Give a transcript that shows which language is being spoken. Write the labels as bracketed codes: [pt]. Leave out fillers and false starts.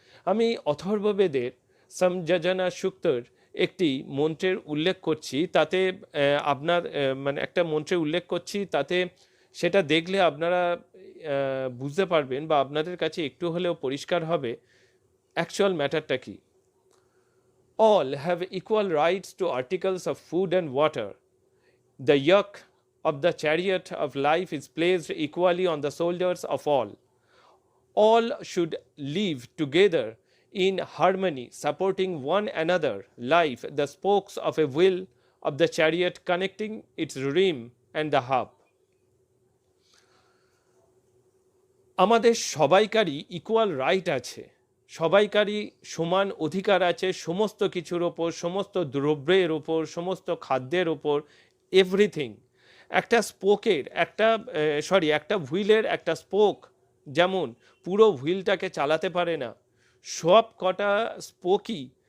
[bn] আমি অথর্ববেদের সমযোজনা সূক্তর একটি মন্ত্রের উল্লেখ করছি, তাতে মানে একটা মন্ত্রের উল্লেখ করছি, তাতে সেটা দেখলে আপনারা বুঝতে পারবেন বা আপনাদের কাছে একটু হলেও পরিষ্কার হবে অ্যাকচুয়াল ম্যাটারটা কি। [en] All have equal rights to articles of food and water. The yoke of the chariot of life is placed equally on the shoulders of all. All should live together in harmony, supporting one another, life, the spokes of a wheel of the chariot connecting its rim and the hub. [bn] আমাদের সবাইকারই equal right আছে, সবাইকারই সমান অধিকার আছে সমস্ত কিছুর ওপর, সমস্ত দ্রব্যের ওপর, সমস্ত খাদ্যের ওপর, এভরিথিং। একটা স্পোকের একটা হুইলের একটা স্পোক যেমন পুরো হুইলটাকে চালাতে পারে না, সব কটা স্পোকই